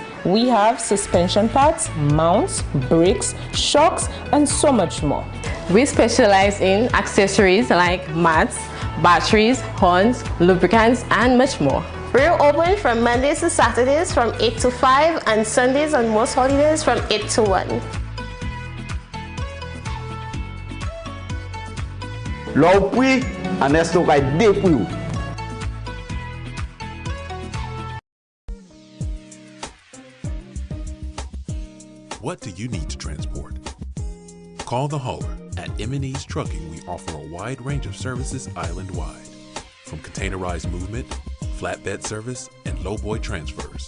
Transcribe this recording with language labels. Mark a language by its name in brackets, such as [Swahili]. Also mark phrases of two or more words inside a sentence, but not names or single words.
[English] We have suspension parts, mounts, brakes, shocks, and so much more. We specialize in accessories like mats, batteries, horns, lubricants, and much more. We're open from Mondays to Saturdays from 8 to 5 and Sundays and most holidays from 8 to 1. [Saint Lucian Creole French] Lò pwi, Ernesto kay de pou you. [English] What do you need to transport? Call the hauler. At M&E's Trucking, we offer a wide range of services island-wide, from containerized movement, flatbed service, and lowboy transfers.